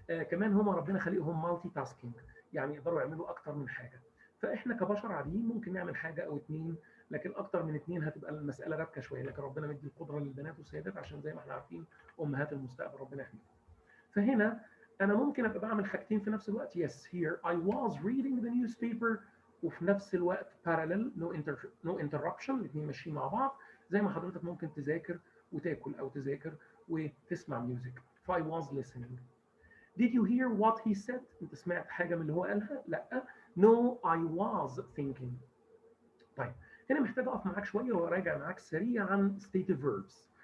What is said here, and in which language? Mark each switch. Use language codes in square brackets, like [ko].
[ar] كمان هم ربنا خلقهم مالتي تاسكينج، يعني يقدروا يعملوا اكتر من حاجه. فاحنا كبشر عاديين ممكن نعمل حاجه او اتنين، لكن اكتر من اتنين هتبقى المساله رابكه شويه، لكن ربنا مدي القدره للبنات والسيدات عشان زي ما احنا عارفين امهات المستقبل ربنا يحميهم. فهنا انا ممكن ابقى بعمل حاجتين في نفس الوقت. [en] yes here I was reading the newspaper [ar] وفي نفس الوقت [en] parallel no interruption، [ar] الاثنين ماشيين مع بعض. زي ما حضرتك ممكن تذاكر وتاكل او تذاكر وتسمع ميوزك. [en] ف I was listening. did you hear what he said؟ [ar] انت سمعت حاجه من اللي هو قالها؟ لا. [en] no I was thinking. [ar] طيب هنا محتاج اقف معاك شويه وراجع معاك سريعا [en] stative verbs.